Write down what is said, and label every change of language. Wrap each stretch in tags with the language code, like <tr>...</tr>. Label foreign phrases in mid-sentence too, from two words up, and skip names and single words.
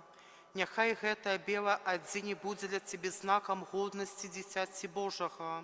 <be>Няхай гэтае белае адзенне будзе для</be> <ru>Тебе знаком годности</ru> <be>дзіцяці Божага.</be>